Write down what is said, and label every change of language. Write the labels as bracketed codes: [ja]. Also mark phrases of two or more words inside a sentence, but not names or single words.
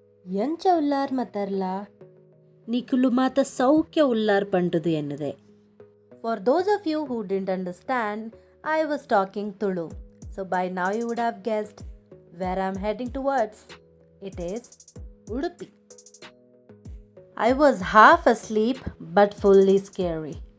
[tcy] ಎಂಚ ಉಲ್ಲಾರ್ ಮತ್ತರ್ಲ ನಿಕುಲು ಮಾತ ಸೌಖ್ಯ ಉಲ್ಲಾರ್ ಪಂಟುದು ಎನ್ನುದೆ. [en] For those of you who didn't understand, I was talking Tulu. So by now you would have guessed where I'm heading towards. It is Udupi. I was half asleep but fully scary.